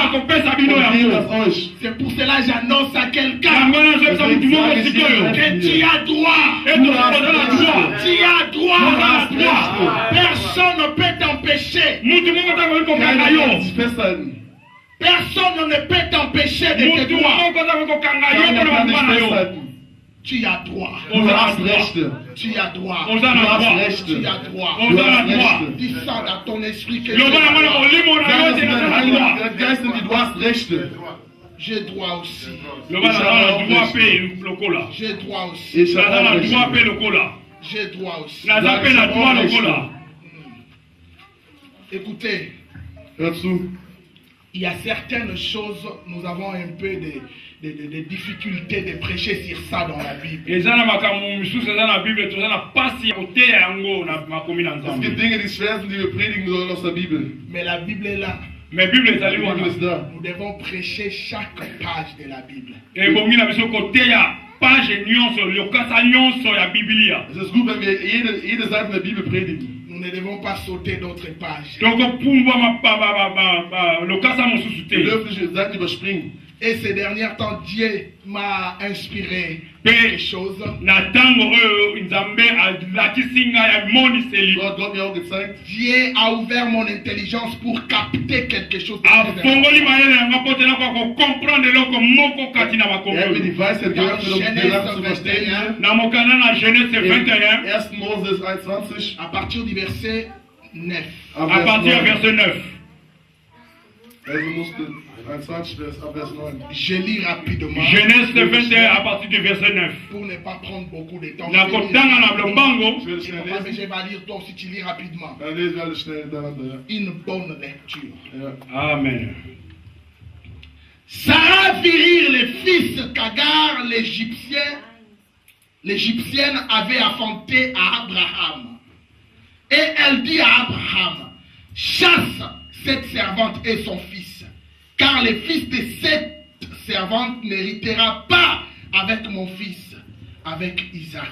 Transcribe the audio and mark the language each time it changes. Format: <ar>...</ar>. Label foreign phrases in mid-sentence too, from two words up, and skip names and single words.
<fr>C'est pour cela que j'annonce à quelqu'un que tu as droit. Tu as droit. Personne ne peut t'empêcher. Personne ne peut t'empêcher de tes droits. Tu as droit.</fr> <de>Du hast Rechte.</de> <fr>Tu as droit.</fr> <de>Du hast Rechte.</de> <fr>Tu as droit.</fr> <de>Du hast Rechte.</de> <fr>Dis ça dans ton esprit que</fr> <de>Sag es in deinem Heiligen Geist in dir, du hast Rechte.</de> <fr>j'ai droit aussi. J'ai droit aussi.</fr> <de>Ich habe auch Rechte.</de> <fr>J'ai droit aussi.</fr> <de>Sag, ich habe auch Rechte.</de> <fr>Écoutez,</fr> <de>Hör zu.</de> <fr>il y a certaines choses, nous avons un peu de difficultés de prêcher sur ça dans la Bible.</fr> <de>Es gibt Dinge, die schwer sind, die wir predigen sollen aus der Bibel.</de> <fr>Mais la Bible est là.</fr> <de>Die Bibel ist da.</de> <fr>Nous devons prêcher chaque page de la Bible.</fr> <de>Es ist gut, wenn wir jede Seite der Bibel predigen.</de> <fr>Nous ne devons pas sauter d'autres pages.</fr> <de>Wir dürfen nicht Seiten überspringen.</de> <fr>Et ces derniers temps, Dieu m'a inspiré quelque chose.</fr> <de>Gott hat mir auch gezeigt.</de> <fr>Dieu a ouvert mon intelligence pour capter quelque chose.</fr> <de>Er hat mir die Weisheit geöffnet, um die Sachen zu verstehen. In 1. Moses 21,</de> <fr>À partir du verset 9. À partir du verset 9.</fr> <de>Also musste 21 Vers, ab Vers 9.</de> <fr>Je lis rapidement. Genèse 21 à partir du verset 9. Pour ne pas prendre beaucoup de temps.</fr> <ln>Na kotanga na blombango.</ln> <de>Ich will</de> <fr>Je</fr> <de>schnell</de> <fr>vais</fr> <de>lesen.</de> <fr>lire toi aussi, tu lis rapidement.</fr> <de>Dann lesen wir alle schnell hintereinander.</de> <fr>Une bonne lecture.</fr> <de>Ja.</de> <fr>Amen. Sarah fit rire les fils qu'Agar, l'Égyptienne, avait enfanté à Abraham. Et elle dit à Abraham, chasse cette servante et son fils, car le fils de cette servante n'héritera pas avec mon fils, avec Isaac.</fr>